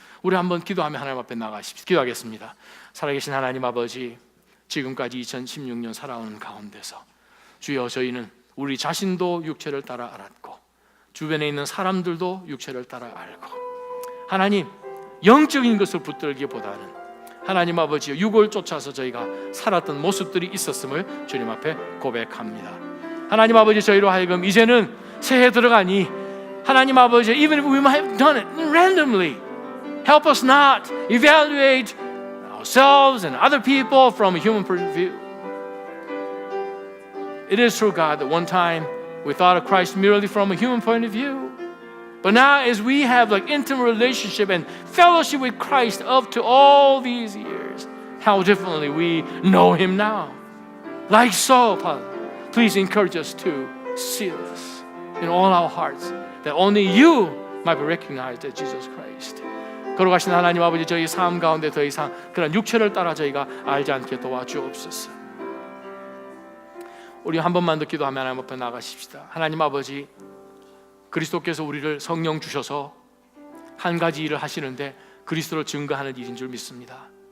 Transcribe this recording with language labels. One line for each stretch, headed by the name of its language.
Korean: 우리 한번 기도하며 하나님 앞에 나가십시오. 기도하겠습니다. 살아계신 하나님 아버지, 지금까지 2016년 살아오는 가운데서 주여, 저희는 우리 자신도 육체를 따라 알았고 주변에 있는 사람들도 육체를 따라 알고 하나님, 영적인 것을 붙들기보다는 하나님 아버지 육을 쫓아서 저희가 살았던 모습들이 있었음을 주님 앞에 고백합니다. 하나님 아버지, 저희로 하여금 이제는 새해 들어가니 하나님 아버지,
English: even if we might have done it randomly, help us not evaluate ourselves and other people from a human point of view. It is true, God, that one time we thought of Christ merely from a human point of view. But now as we have like intimate relationship and fellowship with Christ up to all these years, how differently we know Him now. Like so, Father, please encourage us to see this in all our hearts, that only You might be recognized as Jesus Christ.
Korean: 걸어가신 하나님 아버지, 저희 삶 가운데 더 이상 그런 육체를 따라 저희가 알지 않게 도와주옵소서. 우리 한 번만 더 기도하며 하나님 앞에 나가십시다. 하나님 아버지, 그리스도께서 우리를 성령 주셔서 한 가지 일을 하시는데 그리스도를 증거하는 일인 줄 믿습니다.